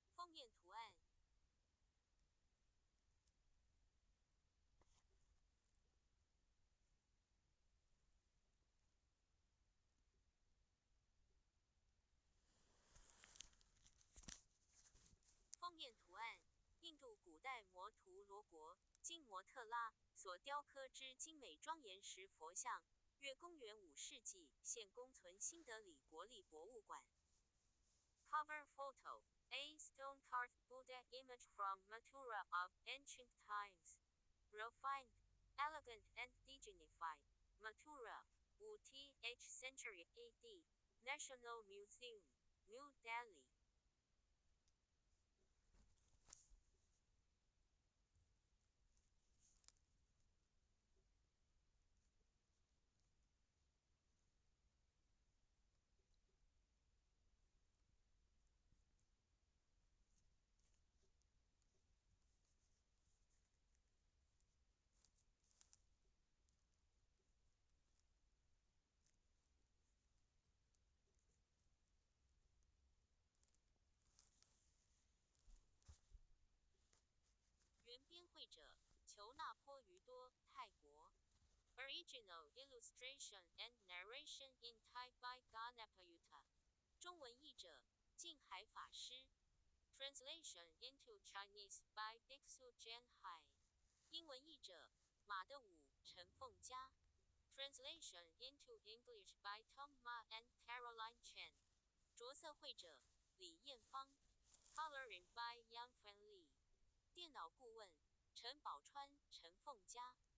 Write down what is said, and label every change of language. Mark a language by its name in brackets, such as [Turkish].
[Chinese] 封面图案封面图案印度古代摩图罗国金摩特拉所雕刻之精美庄严石佛像，约公元5世纪现公存新德里国立博物馆。 [English] Cover photo A stone-carved Buddha image from Mathura of ancient times. Refined, elegant and dignified. Mathura, 5th century AD. National Museum, New Delhi. [Chinese] 原编绘者裘纳坡于多，泰国。 [English] Original illustration and narration in Thai by Ganapayutta. [Chinese] 中文译者净海法师。 [English] Translation into Chinese by Bixu Jian Hai. [Chinese] 英文译者马德武陈凤佳。 [English] Translation into English by Tom Ma and Caroline Chen. [Chinese] 着色绘者李艳芳。 [English] Coloring by Yang Fan Li. [Chinese] 电脑顾问陈宝川陈凤佳。